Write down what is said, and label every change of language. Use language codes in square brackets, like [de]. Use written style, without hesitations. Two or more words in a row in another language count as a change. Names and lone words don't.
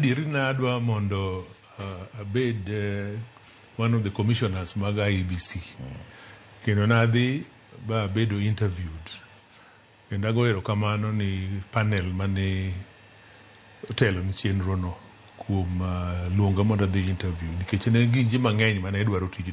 [luo] adieri nadwa mondo abed [en] one of the commissioners [luo] mag IEBC. Kendo nadhi ba bedo interviewed. Kendo ago erokamano ni panel mane otelo ni chenro no kuom luonga mondo adhi interview. Nikech ne gin ji mang'eny mane dwaro tijno.